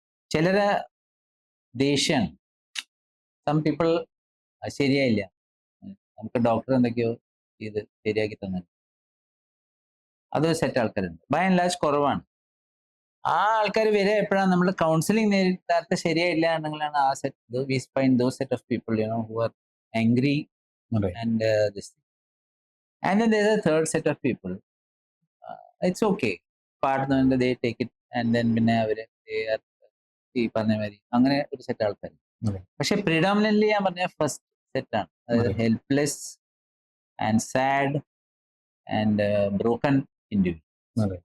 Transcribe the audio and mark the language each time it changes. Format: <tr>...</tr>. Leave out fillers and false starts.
<ml>ചിലരെ ദേഷ്യാണ്,</ml> <en>some people</en> <ml>ശരിയായില്ല, നമുക്ക് ഡോക്ടർ എന്തൊക്കെയോ ചെയ്ത് ശരിയാക്കി തന്നെ, അതൊരു സെറ്റ് ആൾക്കാരുണ്ട്.</ml> <en>by and large</en> <ml>കുറവാണ്. ആ ആൾക്കാർ വരെ എപ്പോഴാണ് നമ്മൾ കൗൺസിലിംഗ് നേരത്തെ ശരിയായില്ല എന്നുള്ളതാണ് ആ set.</ml> <en>We find those set of people, you know, who are angry and this. And then there's a third set of people. It's okay. Partner, they take it and then</en> <ml>പിന്നെ അവര് ഈ പറഞ്ഞ മാതിരി അങ്ങനെ ഒരു സെറ്റ് ആൾക്കാർ. പക്ഷെ predominantly ഞാൻ പറഞ്ഞ ഫസ്റ്റ് സെറ്റ് ആണ്, അതായത്</ml> <en>Helpless and sad and broken individual.</en>